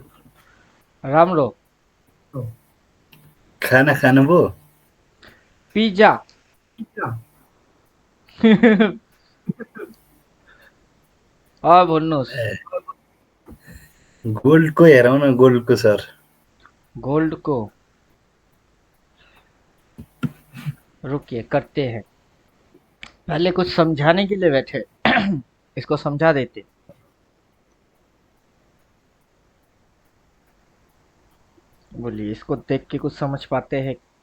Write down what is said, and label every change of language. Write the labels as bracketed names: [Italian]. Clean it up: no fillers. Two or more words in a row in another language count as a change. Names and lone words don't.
[Nepali] राम्रो। खाना खानुभयो? पिज्जा। भन्नुहोस्। ए, गोल्डको हेरौँ न, गोल्डको सर। [Hindi] गोल्ड को रुकिए करते हैं। पहले कुछ समझाने के लिए बैठे। इसको समझा देते। बोलिए, इसको देख के कुछ समझ पाते हैं?